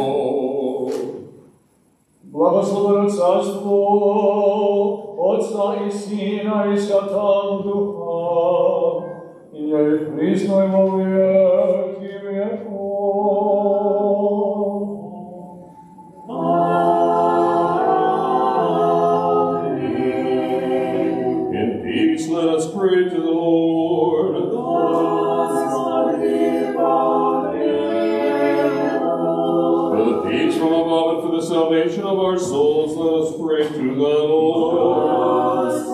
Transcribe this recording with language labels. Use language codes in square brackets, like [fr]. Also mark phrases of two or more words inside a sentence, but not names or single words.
[cu] Blagosloveno carstvo Otca i Sina i Svatog Duha, i njej priznajmo vijek i vijekov. [en] In peace let us pray to the Lord. For the peace from above and for the salvation of our souls, let us pray to the Lord.